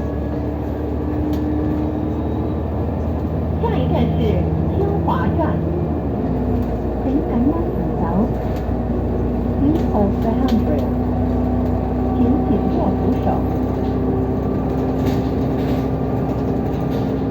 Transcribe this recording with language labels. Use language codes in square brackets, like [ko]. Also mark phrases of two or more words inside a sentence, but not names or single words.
[zh] 下一站是清华站。請緊握扶手。 [en] Please hold the handrail. [zh] 請緊握扶手。